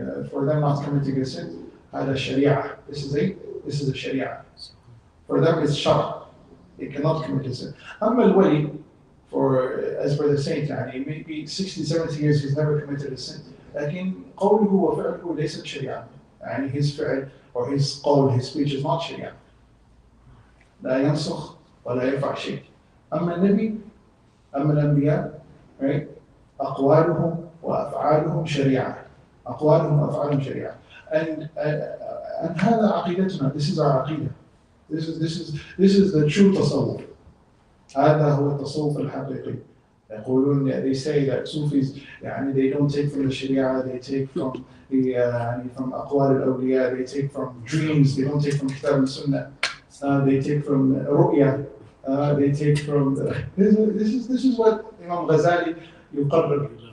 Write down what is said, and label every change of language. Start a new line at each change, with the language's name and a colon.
English: For them not committing a sin,
Arabic: هذا شريعة.
English: This is a sharia. For them it's shara. They cannot commit a sin.
Arabic: أما الولي,
English: as for the saint, maybe 60, 70 years he's never committed a sin.
Arabic: لكن قوله وفعله ليست شريعة.
English: His فعل or his قول, his speech is not sharia.
Arabic: لا ينسخ ولا يرفع شيء. أما النبي, أما الأنبياء,
English: right?
Arabic: أقوالهم وأفعالهم شريعة. أقوالهم وأفعالهم شريعة. And
English: and
Arabic: هذا عقيدتنا.
English: This is our عقيدة. This is the true تصوف.
Arabic: هذا هو التصوف الحقيقي. يقولون,
English: they say that Sufis they don't take from the Sharia, they take from the from
Arabic: أقوال الأولياء,
English: they take from dreams, they don't take from Kitab and Sunnah, they take from Ru'ya, they take from this is what Imam Ghazali
Arabic: يقرر.